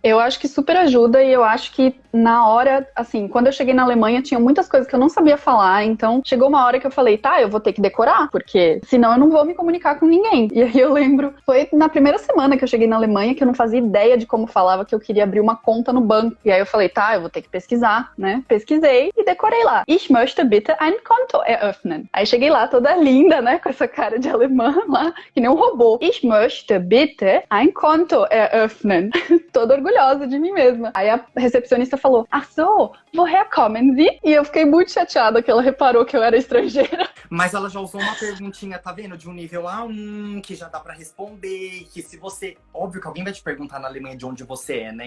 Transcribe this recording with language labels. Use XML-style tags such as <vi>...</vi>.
<pt>Eu acho que super ajuda e eu acho que na hora, assim, quando eu cheguei na Alemanha, tinha muitas coisas que eu não sabia falar, então chegou uma hora que eu falei, tá, eu vou ter que decorar, porque senão eu não vou me comunicar com ninguém. E aí eu lembro, foi na primeira semana que eu cheguei na Alemanha, que eu não fazia ideia de como falava, que eu queria abrir uma conta no banco. E aí eu falei, tá, eu vou ter que pesquisar, né? Pesquisei e decorei lá.</pt> <de>Ich möchte bitte ein Konto eröffnen.</de> <pt>Aí cheguei lá toda linda, né, com essa cara de alemã lá, que nem um robô.</pt> <de>Ich möchte bitte ein Konto eröffnen.</de> <pt>Toda orgulhosa de mim mesma. Aí a recepcionista falou,</pt> <de>ach so, woher kommen Sie?</de> <pt>E eu fiquei muito chateada que ela reparou que eu era estrangeira. Mas ela já usou uma perguntinha, tá vendo? De um nível A1, que já dá pra responder, que se você... Óbvio que alguém vai te perguntar na Alemanha de onde você é, né?</pt>